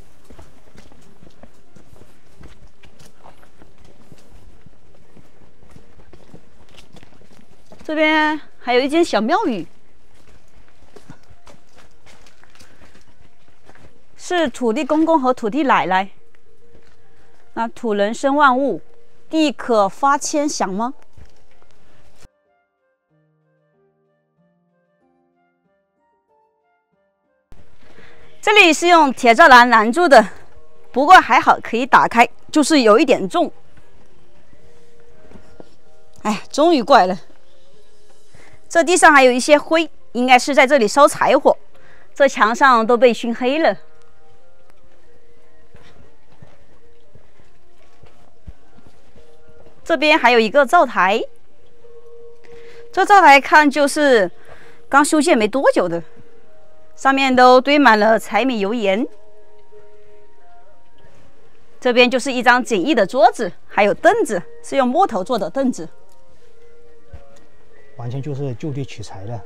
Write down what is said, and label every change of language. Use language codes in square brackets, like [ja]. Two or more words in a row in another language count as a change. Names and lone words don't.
[zh] 這邊還有一間小廟宇，是土地公公和土地奶奶。那土人生萬物，地可發千祥嗎？這裡是用鐵栅欄攔住的，不過還好可以打開，就是有一點重。哎呀，終於過來了。這地上還有一些灰，應該是在這裡燒柴火。這牆上都被燻黑了。這邊還有一個灶台，這灶台看就是剛修建沒多久的，上面都堆滿了柴米油鹽。這邊就是一張簡易的桌子，還有凳子，是用木頭做的凳子。完全就是就地取材的。